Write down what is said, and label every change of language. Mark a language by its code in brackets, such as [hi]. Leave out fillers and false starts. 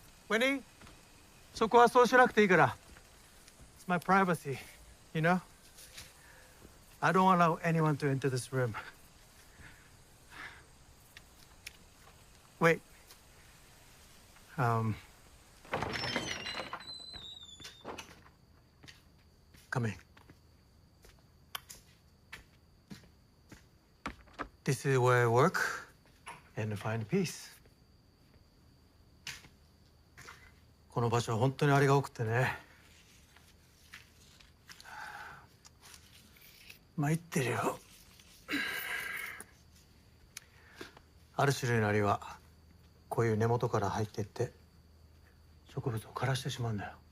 [en] Winnie, [ja] そこはそうしなくていいから。 [en] It's my privacy, you know? I don't allow anyone to enter this room. Wait. Come in. This is where I work and find peace. [ja] この場所は本当にアリが多くてね。参ってるよ。ある種類のアリはこういう根元から入っていって植物を枯らしてしまうんだよ。